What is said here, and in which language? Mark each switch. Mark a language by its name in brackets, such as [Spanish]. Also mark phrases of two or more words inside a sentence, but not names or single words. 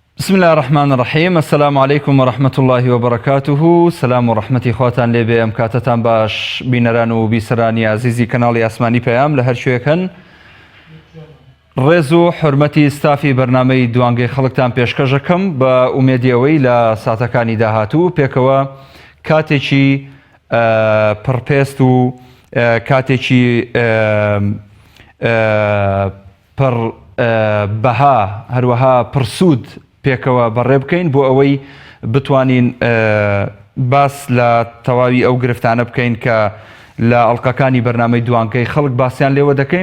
[Arabic] بسم الله الرحمن الرحيم. السلام عليكم ورحمة الله وبركاته. [Central Kurdish] سلام ورحمة خواتان لبي أمكاتتان باش بينران و بيسراني عزيزي كنالي أسماني بيام لهر شويكن رێزو حرمەتی ستافی بەرنامەی دوانگەی خەڵکتان پێشکەشەکەم بە ئومێدیەوەی لە ساتەکانی داهاتوو پێکەوە کاتێکی پڕپێست و کاتێکی پڕ بەها هەروەها پرسوود پێکەوە بەڕێ بکەین بۆ ئەوەی بتوانین باس لە تەواوی ئەو گرفتانە بکەین کە لە ئەڵقەکانی بەرنامەی دوانگەی خەڵک باسییان لێوە دەکەین.